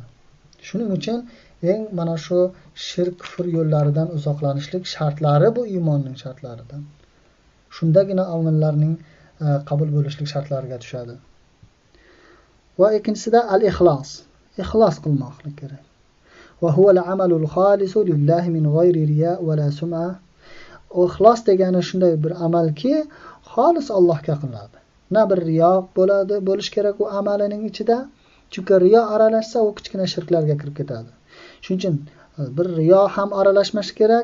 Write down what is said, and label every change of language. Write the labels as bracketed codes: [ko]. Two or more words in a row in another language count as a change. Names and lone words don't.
[uz] Shuning uchun eng mana shu shirk kufr yo'llaridan uzoqlanishlik shartlari bu iymonning shartlaridan. Shundagina amallarning qabul bo'lishlik shartlariga tushadi. Va ikkinchisida al-ixlos. Ixlos qilmoqlik kerak. [ar] وهو العمل الخالص لله من غير رياء ولا سمعة. [uz] Ixlos degani shunday bir amalki, xolis Allohga qilinadi. Na bir riyo bo'lish kerak u amalining ichida. Chunki riyo aralashsa u kichkina shirklarga kirib ketadi. Shuning uchun bir riyo ham aralashmash kerak.